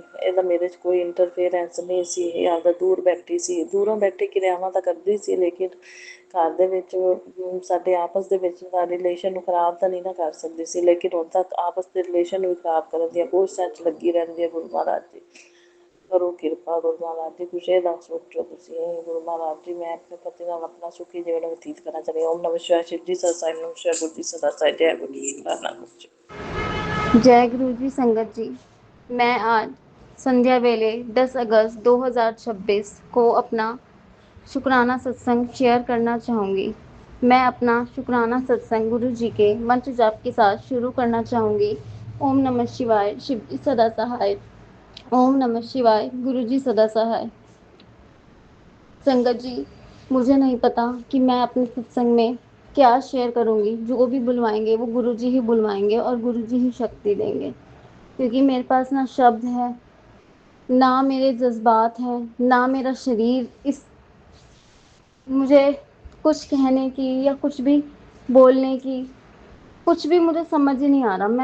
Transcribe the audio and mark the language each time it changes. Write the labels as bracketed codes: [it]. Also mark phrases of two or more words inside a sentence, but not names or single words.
[pa] ਇਹਦਾ ਮੇਰੇ 'ਚ ਕੋਈ ਇੰਟਰਫੇਰੈਂਸ ਨਹੀਂ ਸੀ, ਇਹ ਆਪਦਾ ਦੂਰ ਬੈਠੀ ਸੀ, ਦੂਰੋਂ ਬੈਠੀ ਕਿਰਿਆਵਾਂ ਤਾਂ ਕਰਦੀ ਸੀ ਲੇਕਿਨ ਘਰ ਦੇ ਵਿੱਚ ਸਾਡੇ ਆਪਸ ਦੇ ਵਿੱਚ ਦਾ ਰਿਲੇਸ਼ਨ ਨੂੰ ਖਰਾਬ ਤਾਂ ਨਹੀਂ ਨਾ ਕਰ ਸਕਦੀ ਸੀ, ਲੇਕਿਨ ਹੁਣ ਤੱਕ ਆਪਸ ਦੇ ਰਿਲੇਸ਼ਨ ਨੂੰ ਵੀ ਖਰਾਬ ਕਰਨ ਦੀਆਂ ਕੋਸ਼ਿਸ਼ਾਂ 'ਚ ਲੱਗੀ ਰਹਿੰਦੀ ਹੈ ਗੁਰੂ ਮਹਾਰਾਜ ਜੀ। ਕਰੋ ਕਿਰਪਾ ਗੁਰੂ ਮਹਾਰਾਜ ਜੀ, ਕੁਛ ਇਹਦਾ ਸੋਚੋ ਤੁਸੀਂ ਗੁਰੂ ਮਹਾਰਾਜ ਜੀ। ਮੈਂ ਆਪਣੇ ਪਤੀ ਨਾਲ ਆਪਣਾ ਸੁਖੀ ਜੀਵਨ ਬਤੀਤ ਕਰਨਾ ਚਾਹੁੰਦੀ ਹਾਂ। [hi] ਓਮ ਨਮः शिवाय शिव जी सदा साई नमः शिवाय गुरु जी सदा साई जय गुरु जी शुक्राना गुरु जी। जय गुरु जी संगत जी, मैं आज संध्या वेले 10 अगस्त 2026 को अपना शुक्राना सत्संग शेयर करना चाहूँगी। मैं अपना शुक्राना सत्संग गुरु जी के मंत्र जाप के साथ शुरू करना चाहूँगी। ओम नमः शिवाय शिव जी सदा सहाय, ओम नमः शिवाय गुरु जी सदा सहाय। संगत जी, मुझे नहीं पता कि मैं अपने सत्संग में क्या शेयर करूँगी। जो भी बुलवाएंगे वो गुरु जी ही बुलवाएंगे और गुरु जी ही शक्ति देंगे, क्योंकि मेरे पास ना शब्द है, ना मेरे जज्बात हैं, ना मेरा शरीर इस मुझे कुछ कहने की या कुछ भी बोलने की कुछ भी मुझे समझ ही नहीं आ रहा।